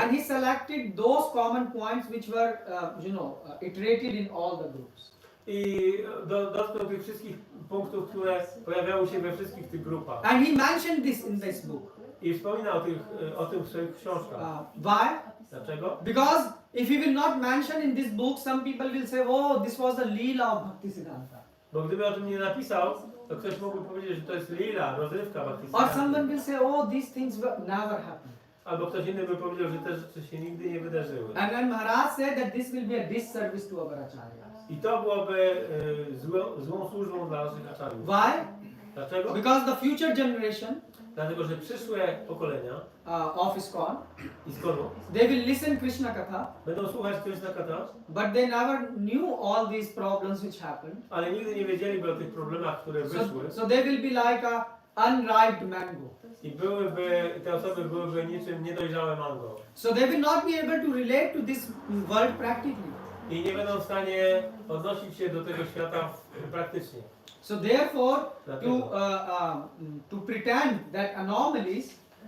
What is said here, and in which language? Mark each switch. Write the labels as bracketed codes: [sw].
[en] and he selected those common points which were, iterated in all the groups. [pl] I dotknął tych wszystkich punktów, które pojawiały się we wszystkich tych grupach. [en] And he mentioned this in this book. [pl] I wspomina o tym w swoich książkach. [en] Why? [pl] Dlaczego? [en] Because if he will not mention in this book, some people will say, oh, this was the Leela of Bhaktisiddhanta. [pl] Bo gdyby o tym nie napisał, to ktoś mógłby powiedzieć, że to jest lila, rozrywka [en] Or [pl] Bhaktisiddhanty. [en] someone will say, oh, these things never happened. [pl] Albo ktoś inny by powiedział, że te rzeczy się nigdy nie wydarzyły. [en] And then Maharaj said that this will be a disservice to our acharyas. [pl] I to byłoby złą służbą dla naszych acharyów. [en] Why? [pl] Dlaczego? [en] Because the future generation [pl] Dlatego, że przyszłe pokolenia [en] of ISKCON, [pl] ISKCON-u [en] they will listen Krishna Katha, [pl] będą słuchać Krishna Katha, [en] but they never knew all these problems which happened. [pl] ale nigdy nie wiedzieliby o tych problemach, które wyszły. [en] So they will be like a unripe mango. [pl] I te osoby byłyby niczym niedojrzałe mango. [en] So they will not be able to relate to this world practically. [pl] I nie będą w stanie odnosić się do tego świata praktycznie. [en] So therefore, [pl] Dlatego. [en] to pretend that anomalies,